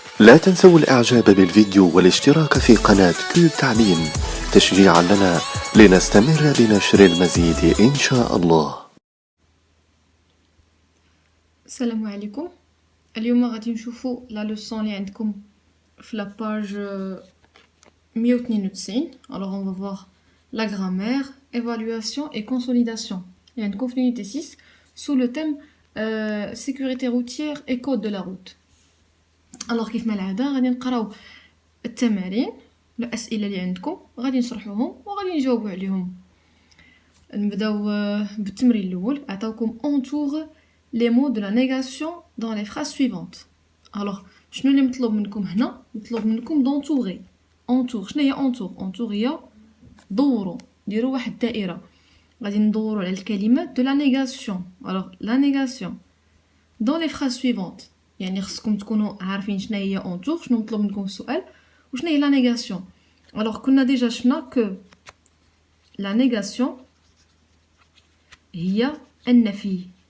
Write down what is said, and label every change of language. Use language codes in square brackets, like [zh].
[ar] لا تنسوا الإعجاب بالفيديو والاشتراك في قناة كيوب تعليم تشجيعا لنا لنستمر بنشر المزيد إن شاء الله. السلام عليكم. اليوم غادي نشوفوا لا لوسون اللي عندكم في لا باج 192. [fr] Alors on va voir la grammaire, évaluation et consolidation. Il y a une cours unité 6 sous le thème sécurité routière et code de la route. [ar] Alors كيف ما العادة غادي نقراو التمارين الأسئلة اللي عندكم غادي نشرحوهم وغادي نجاوبوا عليهم. نبداو بالتمرين الأول. عطاوكم [fr] entoure les mots de la négation dans les phrases suivantes. [ar] Alors شنو اللي مطلوب منكم هنا؟ مطلوب منكم d'entourer. [fr] entoure. [ar] شنو هي entoure؟ entoure هي دوروا، ديروا واحد الدائرة. غادي ندوروا على الكلمات [fr] de la négation. Alors la négation dans les phrases suivantes. [ar] يعني خصكم تكونوا عارفين شنو هي entoure، شنو مطلوب منكم السؤال وشنو هي la négation. Alors كنا ديجا شفنا [fr] que la négation [ar] هي النفي.